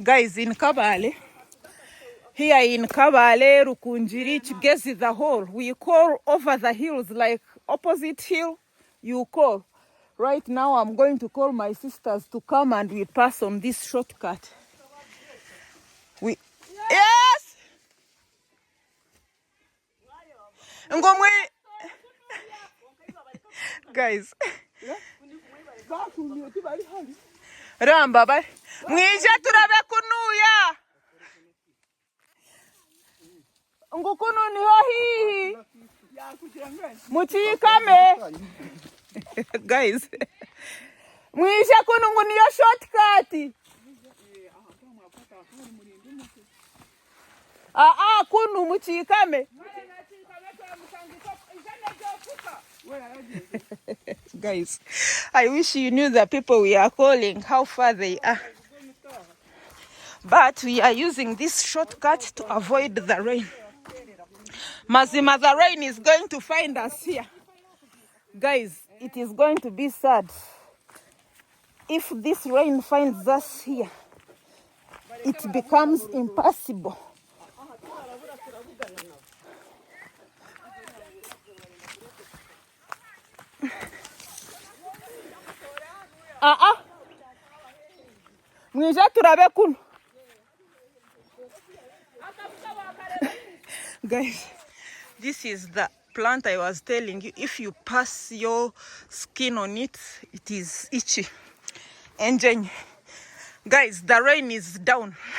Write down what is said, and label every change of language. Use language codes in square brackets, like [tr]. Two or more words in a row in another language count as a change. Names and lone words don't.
[en] Guys, in Kabale, here in Kabale, Rukunjiri, Chigezi, the whole, we call over the hills, like opposite hill, you call. Right now, I'm going to call my sisters to come and we pass on this shortcut. [cgg] Yes! Ngomwe. [en] Guys. [cgg] Ramba, bye. Mwija turabe kunuya. Ngukunu ni hohi. Muchikame. Guys. Mwija kunu nguniyo shortcut. Kunu muchikame. [en] Guys, I wish you knew the people we are calling, how far they are. But we are using this shortcut to avoid the rain. Mazima, the rain is going to find us here. Guys, it is going to be sad if this rain finds us here. It becomes impossible. [cgg] Mwija turabe kunu. [en] Guys, this is the plant I was telling you. If you pass your skin on it, it is itchy. And guys, the rain is down.